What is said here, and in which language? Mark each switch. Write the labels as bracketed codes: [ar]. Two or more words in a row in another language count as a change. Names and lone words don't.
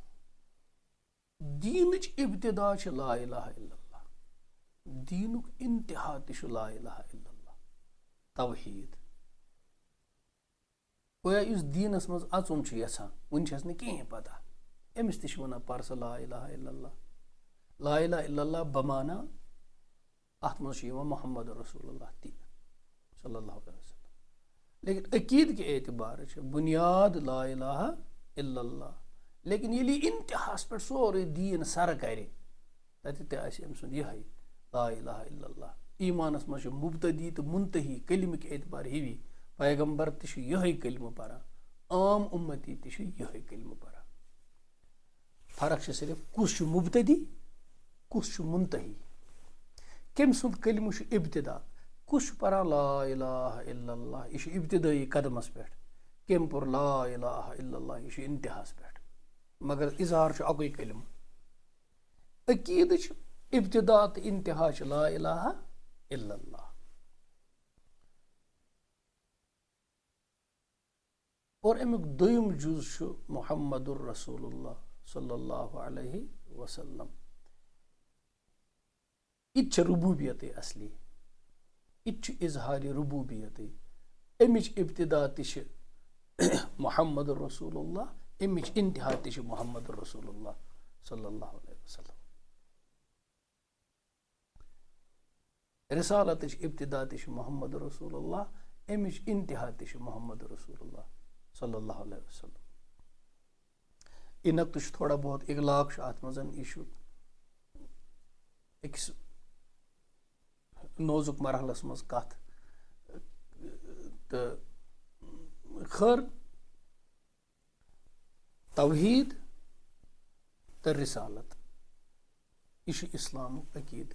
[ks] دیٖنٕچ ابتدا چھِ [ar] لا الہ الا اللہ. [ks] دیٖنُک انتہا تہِ چھُ [ar] لا الہ الا اللہ. [ks] توحیٖد. گویا یُس دیٖنس منٛز اژُن چھُ یژھان وُنہِ چھس نہٕ کِہینۍ پتہ أمِس تہِ چھِ وَنان پر سا [ar] لا الہ الا اللہ. لا الہ الا اللہ [ks] بمانا اتھ منٛز چھُ یِوان [ar] محمد رسول اللہ [ks] تہِ [ar] صلی اللہ علیہ وسلم. [ks] لیکن عقیٖد کہِ اعتبارٕ چھِ بُنیاد [ar] لا الہ الا اللہ. [ks] لیکن ییٚلہِ یہِ انتہاہس پٮ۪ٹھ سورُے دیٖن سرٕ کرِ تتہِ تہِ آسہِ أمۍ سُنٛد یِہے [ar] لا الہ الا اللہ. [ks] ایٖمانس منٛز چھُ مبتدی تہٕ منتہی کلمٕکۍ اعتبار ہِوی. پیغمبر تہِ چھُ یِہے کلمہٕ پران. عام اُمتی تہِ چھُ یِہے کلمہٕ پران. فرق چھِ صرف کُس چھُ مبتدی کُس چھُ منتہی. کٔمۍ سُنٛد کلمہٕ چھُ ابتدا. کُس چھُ پران [ar] لا الہ الا اللہ [ks] یہِ چھُ ابتدٲیی قدمس پٮ۪ٹھ. کٔمۍ پوٚر [ar] لا الہ الا اللہ [ks] یہِ چھُ انتہاہس پٮ۪ٹھ. مگر اظہار چھُ اکُے کلمہٕ. عقیٖدٕچ ابتدا تہٕ انتہا چھُ [ar] لا الہ الا اللہ. [ks] اور امیُک دوٚیِم جُز چھُ [ar] محمد رسول اللہ صلی اللہ علیہ وسلم. [ks] یہِ تہِ چھِ ربوٗبیتٕے اصلی. یہِ تہِ چھُ اظہارِ ربوٗبیتٕے. امِچ ابتدا تہِ چھِ [ar] محمد رسول اللہ. [ks] امِچ انتہا تہِ چھِ [ar] محمد رسول اللہ صلی اللہ علیہ وسلم. [ks] رسالتٕچ ابتدا تہِ چھِ [ar] محمد رسول اللہ. [ks] امِچ انتہا تہِ چھِ [ar] محمد رسول اللہ صلی اللہ علیہ وسلم. [ks] یہِ نقطہٕ چھُ [ur] تھوڑا بہت [ks] اغلاق چھُ اتھ منٛز. یہِ چھُ أکِس نوزُک مرحلس منٛز کتھ تہٕ خٲر توحیٖد تہٕ رسالت یہِ چھُ اسلامُک عقیٖدٕ.